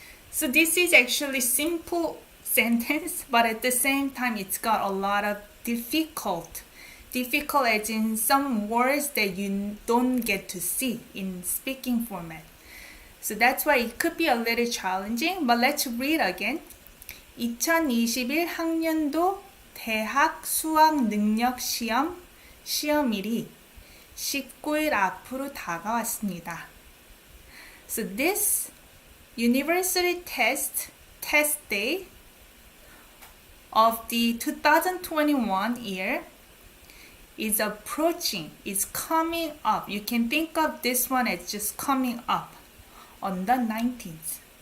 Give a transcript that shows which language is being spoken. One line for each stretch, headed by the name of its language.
English: So this is actually simple sentence, but at the same time, it's got a lot of difficult as in some words that you don't get to see in speaking format. So that's why it could be a little challenging, but let's read again.
Korean: 2021 학년도 대학 수학 능력 시험 시험일이 19일 앞으로 다가왔습니다.
English: So this university test day of the 2021 year is approaching, is coming up. You can think of this one as just coming up on the 19th.